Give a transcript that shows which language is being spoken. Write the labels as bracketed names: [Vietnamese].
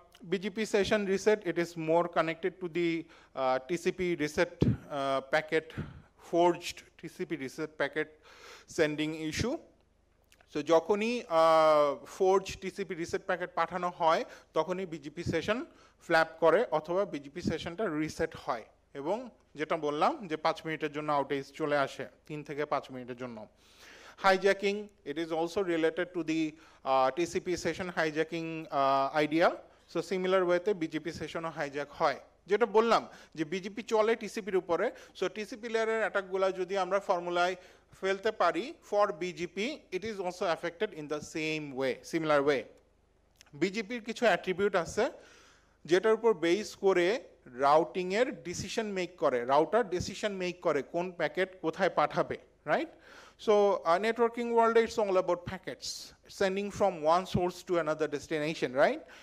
[English] BGP session reset, it is more connected to the TCP reset packet, forged TCP reset packet sending issue. [Bangla] So যখনই forged TCP reset packet পাঠানো হয় তখনই BGP session flap করে অথবা BGP sessionটা reset হয় এবং যেটা বললাম যে 5 মিনিটের জন্য আউটেজ চলে আসে, 3 থেকে 5 মিনিটের জন্য। [English] Hijacking, it is also related to the TCP session hijacking idea. [Bangla] So similar way তে BGP সেশনও হাইজ্যাক হয়। যেটা বললাম যে বিজিপি চলে টিসিপির উপরে, সো টিসিপি লেয়ারের অ্যাটাকগুলো যদি আমরা ফর্মুলায় ফেলতে পারি for BGP, it is also affected in the same way, similar way. বিজিপির কিছু অ্যাট্রিবিউট আছে যেটার উপর বেস করে রাউটিংয়ের ডিসিশন মেক করে, রাউটার ডিসিশন মেক করে কোন প্যাকেট কোথায় পাঠাবে, right? [English] So networking world, it's all about packets sending from one source to another destination, right?